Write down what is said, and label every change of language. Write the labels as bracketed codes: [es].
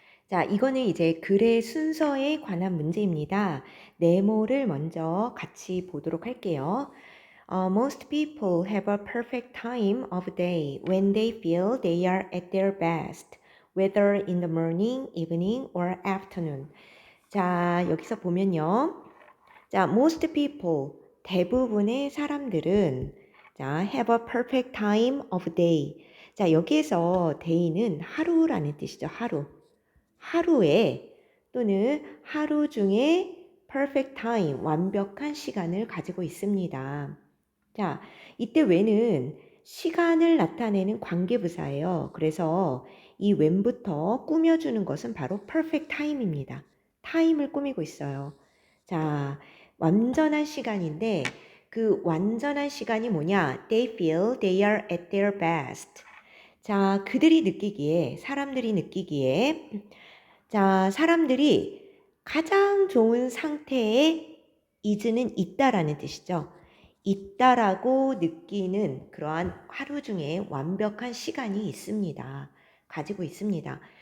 [ko] 자, 이거는 이제 글의 순서에 관한 문제입니다. 네모를 먼저 같이 보도록 할게요. [en] Most people have a perfect time of day when they feel they are at their best, whether in the morning, evening, or afternoon. [ko] 자, 여기서 보면요. [en] 자, most people, [ko] 대부분의 사람들은 [en] 자, have a perfect time of day. [ko] 자, 여기에서 day는 하루라는 뜻이죠. 하루. 하루에 또는 하루 중에 perfect time, 완벽한 시간을 가지고 있습니다. 자, 이때 when은 시간을 나타내는 관계부사예요. 그래서 이 when부터 꾸며주는 것은 바로 perfect time입니다. 타임을 꾸미고 있어요. 자, 완전한 시간인데 그 완전한 시간이 뭐냐? [en] They feel they are at their best. [ko] 자, 그들이 느끼기에, 사람들이 느끼기에, 자, 사람들이 가장 좋은 상태에 is는 있다라는 뜻이죠. 있다라고 느끼는 그러한 하루 중에 완벽한 시간이 있습니다. 가지고 있습니다.